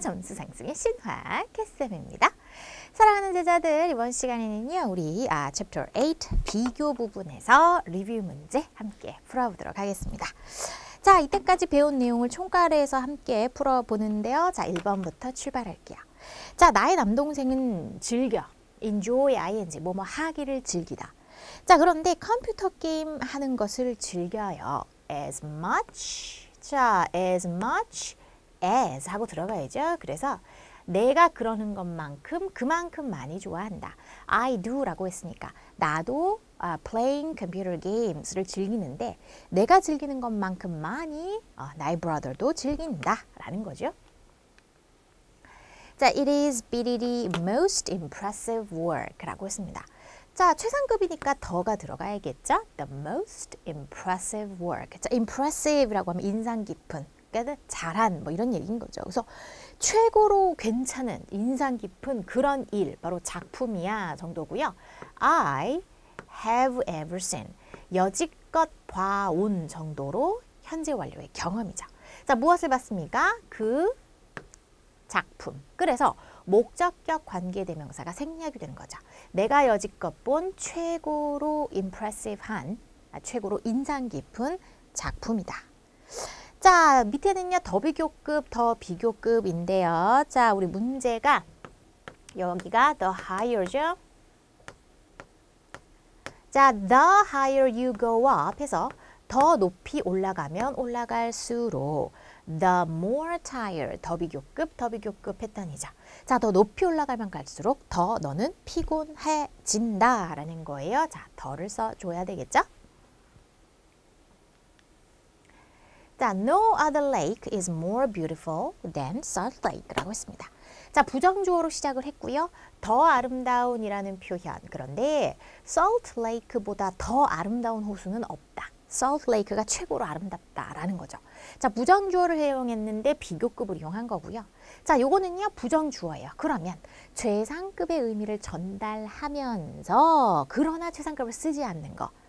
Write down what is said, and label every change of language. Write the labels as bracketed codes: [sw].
[ko] 점수 상승의 신화 캐쌤입니다. 사랑하는 제자들, 이번 시간에는요 우리 챕터 8 비교 부분에서 리뷰 문제 함께 풀어보도록 하겠습니다. 자, 이때까지 배운 내용을 총괄해서 함께 풀어보는데요. 자, 1번부터 출발할게요. 자, 나의 남동생은 즐겨, enjoy, ing, 뭐뭐 하기를 즐기다. 자, 그런데 컴퓨터 게임 하는 것을 즐겨요. [en] as much, 자, as much as [ko] 하고 들어가야죠. 그래서 내가 그러는 것만큼 그만큼 많이 좋아한다. [en] I do [ko] 라고 했으니까 나도 [en] playing computer games [ko] 를 즐기는데 내가 즐기는 것만큼 많이 나의 brother도 즐긴다 라는 거죠. [en] 자, it is BDD most impressive work [ko] 라고 했습니다. 자, 최상급이니까 더가 들어가야겠죠? [en] The most impressive work. [ko] 자, impressive라고 하면 인상 깊은, 그러니까 잘한 뭐 이런 얘기인 거죠. 그래서 최고로 괜찮은, 인상 깊은 그런 일, 바로 작품이야 정도고요. [en] I have ever seen. [ko] 여지껏 봐온 정도로 현재 완료의 경험이죠. 자, 무엇을 봤습니까? 그 작품. 그래서 목적격 관계대명사가 생략이 되는 거죠. 내가 여지껏 본 최고로 impressive한, 최고로 인상 깊은 작품이다. 자, 밑에는요 더 비교급, 더 비교급인데요. 자, 우리 문제가 여기가 the higher죠. 자, [en] the higher you go up [ko] 해서 더 높이 올라가면 올라갈수록 [en] the more tired, [ko] 더 비교급 패턴이죠. 자, 더 높이 올라가면 갈수록 더 너는 피곤해진다 라는 거예요. 자, 더를 써줘야 되겠죠? [en] 자, no other lake is more beautiful than Salt Lake [ko] 라고 했습니다. 자, 부정주어로 시작을 했고요. 더 아름다운이라는 표현. 그런데 Salt Lake보다 더 아름다운 호수는 없다. Salt Lake가 최고로 아름답다라는 거죠. 자, 부정주어를 사용했는데 비교급을 이용한 거고요. 자, 요거는요 부정주어예요. 그러면 최상급의 의미를 전달하면서 그러나 최상급을 쓰지 않는 거.